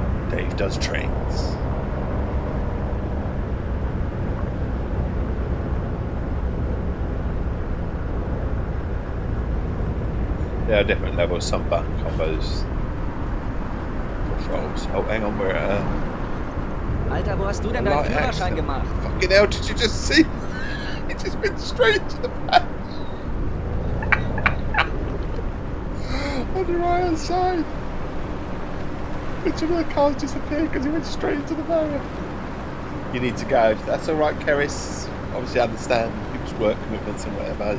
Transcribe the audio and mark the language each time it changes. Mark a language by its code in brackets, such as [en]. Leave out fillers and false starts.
[en] Dave does trains. There are different levels, some button combos. Oh, hang on, we're [de] Alter, wo hast du denn deinen Führerschein gemacht? [en] Fucking hell, did you just see? It just went straight to the back. On the right hand side. Which of the cars disappeared because he went straight into the barrier. You need to go. That's alright, Keris. Obviously I understand people's work commitments and whatever.